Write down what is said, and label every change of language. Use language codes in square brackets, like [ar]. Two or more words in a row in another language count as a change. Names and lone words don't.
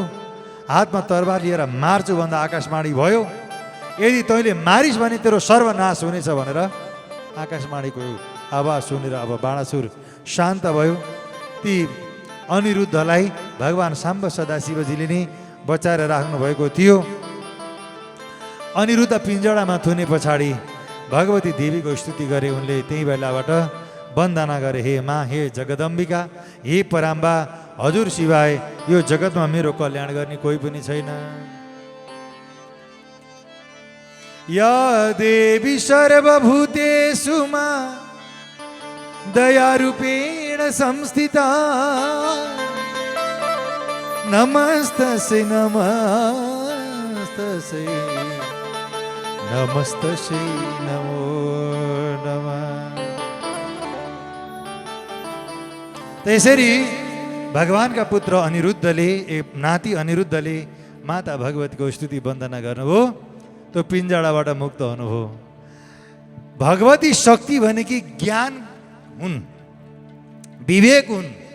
[ne] हातमा तरबार लिएर मार्छु भन्दा आकाशवाणी भयो, यदि तैँले मारिस् भने तेरो सर्वनाश हुनेछ भनेर आकाशवाणीको आवाज सुनेर अब बाणासुर शान्त भयो। ती अनिरुद्धलाई भगवान साम्ब सदाशिवजीले नै बचाएर राख्नु भएको थियो। अनिरुद्ध पिञ्जडामा थुने पछाडि भगवती देवीको स्तुति गरे उनले। त्यही बेलाबाट वन्दना गरे, हे माँ, हे जगदम्बिका, हे पराम्बा, हजुर सिवाय यो जगतमा मेरो कल्याण गर्ने कोही पनि छैन। [sa] या देवी सर्वभूतेषु मा दयारूपेण संस्थिता, नमस्तस्यै नमस्तस्यै नमस्तस्यै नमो नमः। [ne] त्यसरी भगवानका पुत्र अनिरुद्धले नाति अनिरुद्धले माता भगवतीको स्तुति वन्दना गर्नुभयो। त्यो पिञ्जडाबाट मुक्त हुनुभयो। भगवती शक्ति भनेकी ज्ञान हुन्, विवेक हुन्।